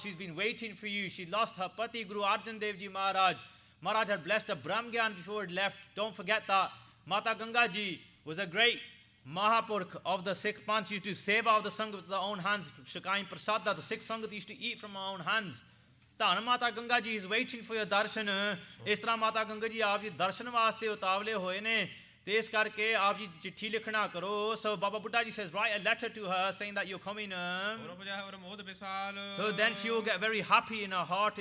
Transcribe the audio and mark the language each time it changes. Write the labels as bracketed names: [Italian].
[English] She's been waiting for you. She lost her pati Guru Arjan Dev Ji Maharaj. Maharaj had blessed her Brahm Gyan before it left. Don't forget that. Mata Ganga Ji was a great Mahapurkh of the Sikh Panth, used to seva of the Sangat with their own hands, Shakaim Prasada, the Sikh Sangat used to eat from our own hands। ਧੰਨ Mata Ganga ji is waiting for your darshan। [Punjabi] ਇਸ ਤਰ੍ਹਾਂ ਮਾਤਾ ਗੰਗਾ ਜੀ ਆਪ ਜੀ ਦਰਸ਼ਨ ਵਾਸਤੇ ਉਤਾਵਲੇ ਹੋਏ ਨੇ, ਤੇ ਇਸ ਕਰਕੇ ਆਪ ਜੀ ਚਿੱਠੀ ਲਿਖਣਾ ਕਰੋ। [English] So Baba Buddha Ji says, write a letter to her saying that you're coming। So then she will get very happy in her heart।